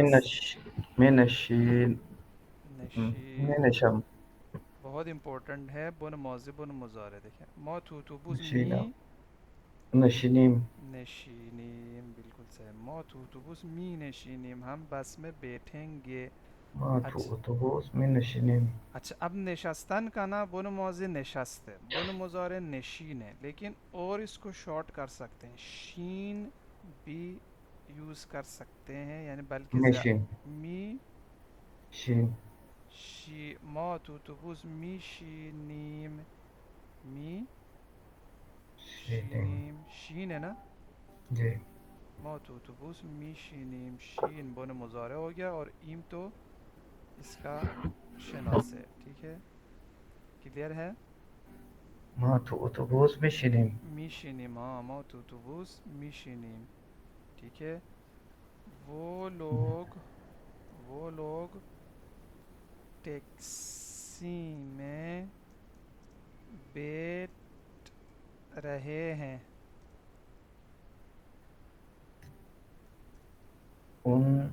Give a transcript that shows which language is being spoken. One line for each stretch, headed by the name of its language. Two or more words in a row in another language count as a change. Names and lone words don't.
Persian: نشست می نشین می نشی نشم.
Urdu: بہت امپورٹنٹ ہے. بن ماضی بن مضارع.
Persian: دیکھیں ما تو اتوبوس نشینم. می نشینیم. نشینیم. بالکل صحیح. ما تو اتوبوس می نشینیم.
Urdu: ہم بس میں بیٹھیں گے.
Persian: ما تو
Urdu: اچھا
Persian: اتوبوس می نشینیم.
Urdu: اچھا. اب نشستن کا نا بن ماضی نشست ہے. بن مضارع نشین ہے. لیکن اور اس کو شارٹ کر سکتے ہیں. شین بھی یوز کر سکتے ہیں. یعنی بلکہ
Persian: نشین. می شین. ما تو اتوبوس می شینیم. می شینیم
Urdu: شین ہے نا, جی
Persian: ما تو اتوبوس میشینیم
Urdu: شین بن مضارع ہو گیا, اور ایم تو اس کا شناسه. ٹھیک ہے, کلیئر ہے.
Persian: ما تو اتوبوس میشینیم. میشینیم, ہاں ما تو اتوبوس میشینیم.
Urdu: ٹھیک ہے, وہ لوگ ٹیکسی میں بیٹھ رہے ہیں. ان